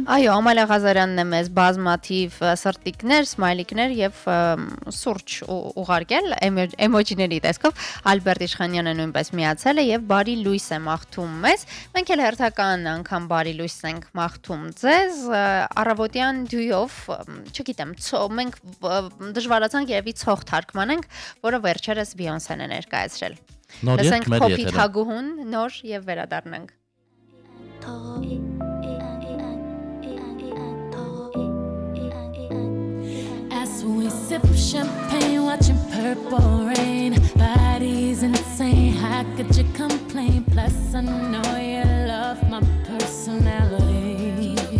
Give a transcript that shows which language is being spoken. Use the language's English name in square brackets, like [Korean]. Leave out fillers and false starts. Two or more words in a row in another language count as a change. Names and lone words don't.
[Armenian] Այո, Ամալիա Ղազարյանն է մեզ բազմաթիվ սրտիկներ, սմայլիկներ եւ սուրճ ուղարկել էմոջիների տեսքով։ Ալբերտ Իշխանյանը նույնպես միացել է եւ բարի լույս է մաղթում մեզ։ Մենք էլ հերթական անգամ բարի լույս ենք մաղթում ձեզ առավոտյան դյուով, չգիտեմ, մենք դժվարացանք երևի ցող թարգմանենք, որը վերջերս Բիոնսեն է ներկայացրել։ Լսենք Փոփիտ Հագուհուն նոր եւ վերադառնանք։ [English] As we sip champagne, watching purple rain, body's insane, how could you complain? Plus I know you love my personality.